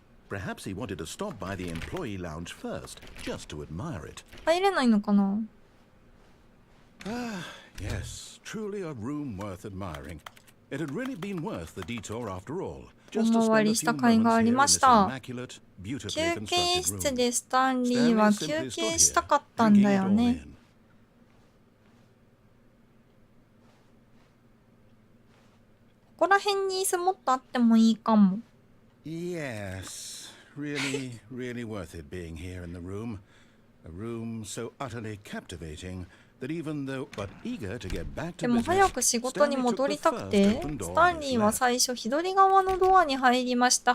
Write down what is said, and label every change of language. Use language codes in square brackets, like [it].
[en] Perhaps he wanted to stop by the employee lounge first, just to admire it. [ja] 入れないのかな。 [en] Yes, truly a room worth admiring. It had really been worth the detour after all. [ja] お回りした甲斐がありました。休憩室でスタンリーは休憩したかったんだよね。ここら辺に椅子もっとあってもいいかも。 [en] Yes, really, really worth it being here in the room. A room so utterly captivating that even though but eager to get back to [ja] でも早く仕事に戻りたくて、スタンリーは最初左側のドアに入りました。